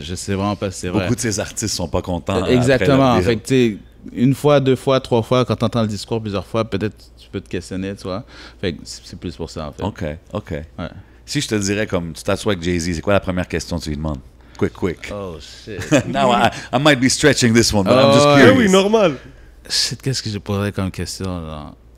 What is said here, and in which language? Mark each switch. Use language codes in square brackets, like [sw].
[fr] Je sais vraiment pas si c'est vrai. Beaucoup de ces artistes sont pas contents. Exactement. après leur Fait que, tu sais, 1 fois, 2 fois, 3 fois, quand tu entends le discours plusieurs fois, peut-être tu peux te questionner, tu vois. Fait que c'est plus pour ça, en fait. OK. Ouais. Si je te dirais, comme tu t'assois avec Jay-Z, c'est quoi la première question que tu lui demandes? [en] Quick. Oh, shit. Now, I might be stretching this one, but I'm just Oh, [fr] Ah [en] curious. [fr] oui, normal. Shit, qu'est-ce que je poserais comme question, genre?